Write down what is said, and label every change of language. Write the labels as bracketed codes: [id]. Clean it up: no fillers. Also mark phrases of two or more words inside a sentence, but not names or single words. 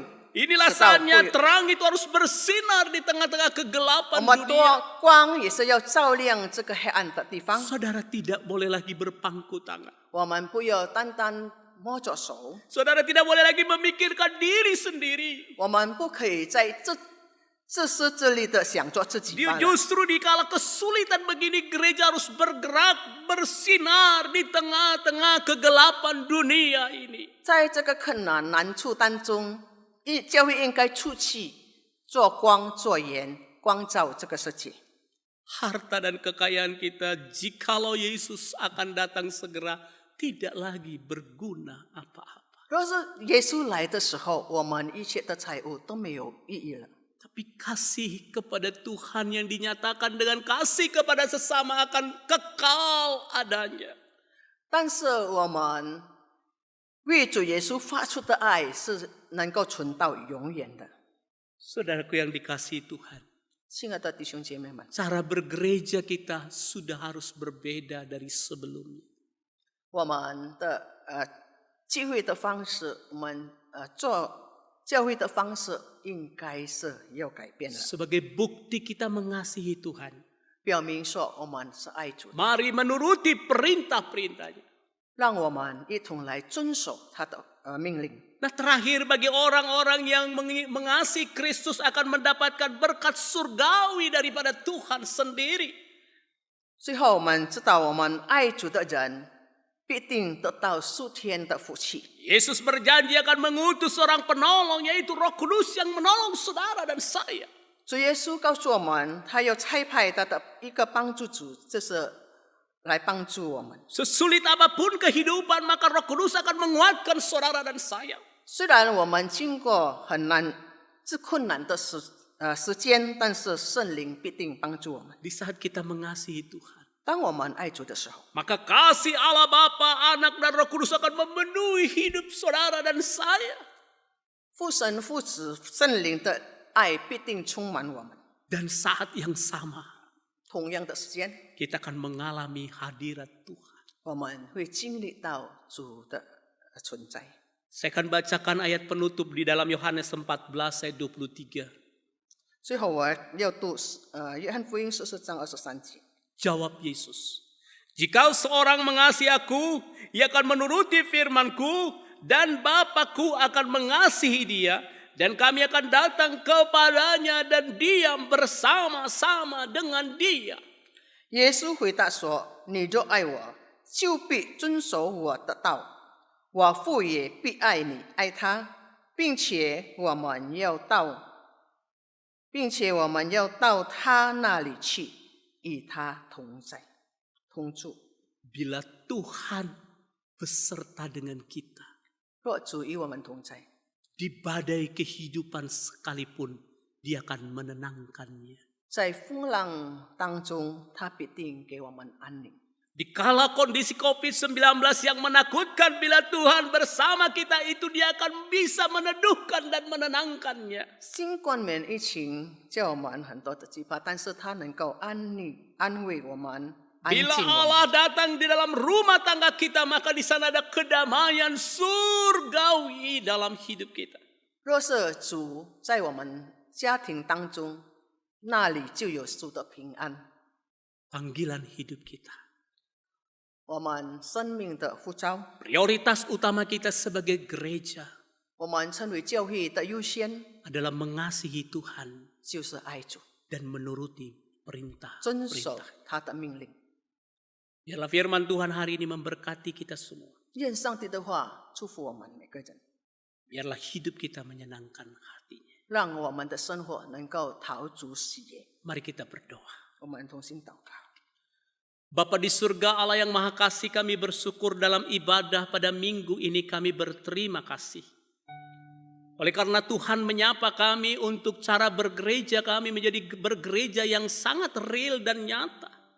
[id] Inilah [zh] 知道 [id] saatnya [zh] 会 [id] terang itu harus bersinar di tengah-tengah kegelapan [zh] 我们多 [id] dunia. [zh] 光也是要照亮这个黑暗的地方。 [id] Saudara tidak boleh lagi berpangku tangan. [zh] 我们不要单单摸着手， [id] Saudara tidak boleh lagi memikirkan diri sendiri. [zh] 我们不可以在自私自利的想做自己罢了。 [id] Justru di kala kesulitan begini gereja harus bergerak, bersinar di tengah-tengah kegelapan dunia ini. [zh] 在这个困难难处当中，教会应该出去做光做盐，光照这个世界。 [id] Harta dan kekayaan kita jikalau Yesus akan datang segera tidak lagi berguna apa-apa. [zh] 若是耶稣来的时候，我们一切的财物都没有意义了。 [id] Tapi kasih kepada Tuhan yang dinyatakan dengan kasih kepada sesama akan kekal adanya. [zh] 但是我们为主耶稣发出的爱是能够存到永远的。 [id] Saudaraku yang dikasihi Tuhan, [zh] 亲爱的弟兄姐妹们， [id] cara bergereja kita sudah harus berbeda dari sebelumnya. [zh] 我们的聚会的方式，我们做教会的方式应该是要改变的， [id] Sebagai bukti kita mengasihi Tuhan, [zh] 表明说我们是爱主的， [id] mari menuruti perintah-perintahnya. [zh] 让我们一同来遵守他的命令。 [id] Nah terakhir bagi orang-orang yang mengasihi Kristus akan mendapatkan berkat surgawi daripada Tuhan sendiri. [zh] 最后我们知道，我们爱主的人必定得到属天的福气。 [id] Yesus berjanji akan mengutus seorang penolong yaitu Roh Kudus yang menolong saudara dan saya. [zh] 主耶稣告诉我们，他要差派他的一个帮助主，就是来帮助我们。 [id] Sesulit apapun kehidupan maka Roh Kudus akan menguatkan saudara dan saya. [zh] 虽然我们经过很难、困难的时间，但是圣灵必定帮助我们。 [id] Di saat kita mengasihi Tuhan, [zh] 当我们爱主的时候， [id] maka kasih Allah Bapa, Anak dan Roh Kudus akan memenuhi hidup saudara dan saya. [zh] 父神、父子、圣灵的爱必定充满我们。 [id] Dan saat yang sama, [zh] 同样的时间， [id] kita akan mengalami hadirat Tuhan. [zh] 我们会经历到主的存在。 [id] Saya akan bacakan ayat penutup di dalam Yohanes 14 ayat 23. [zh] 最后，我要读约翰福音14章23节。 [id] Jawab Yesus, "Jika seorang mengasihi aku, ia akan menuruti firman-Ku, dan Bapa-Ku akan mengasihi dia, dan kami akan datang kepadanya dan diam bersama-sama dengan dia." [zh] 耶稣回答说：“你若爱我，就必遵守我的道。我父也必爱你，爱他，并且我们要到他那里去，与他同在，同住。 [id] Bila Tuhan beserta dengan kita, [zh] 若主与我们同在， [id] di badai kehidupan sekalipun, dia akan menenangkannya. [zh] 在风浪当中，他必定给我们安宁。 [id] Di kala kondisi COVID-19 yang menakutkan, bila Tuhan bersama kita itu dia akan bisa meneduhkan dan menenangkannya. [zh] 新冠疫情叫我们很多的惧怕，但是他能够安慰我们，安静 [id] Bila [zh] 我们。 [id] Allah datang di dalam rumah tangga kita, maka di sana ada kedamaian surgawi dalam hidup kita. [zh] 若是主在我们家庭当中，那里就有主的平安。 [id] Panggilan hidup kita, [zh] 我们生命的呼召， [id] prioritas utama kita sebagai gereja [zh] 我们称为教会的优先， [id] adalah mengasihi Tuhan [zh] 就是爱主， [id] dan menuruti [zh] 遵守 [id] perintah-perintah. [zh] 他的命令。 [id] Biarlah firman Tuhan hari ini memberkati kita semua. [zh] 愿上帝的话祝福我们每个人， [id] Biarlah hidup kita menyenangkan hatinya. [zh] 让我们的生活能够陶足喜悦。 [id] Mari kita berdoa. [zh] 我们同心祷告。 [id] Bapa di surga, Allah yang maha kasih, kami bersyukur dalam ibadah pada minggu ini, kami berterima kasih. Oleh karena Tuhan menyapa kami untuk cara bergereja, kami menjadi bergereja yang sangat real dan nyata.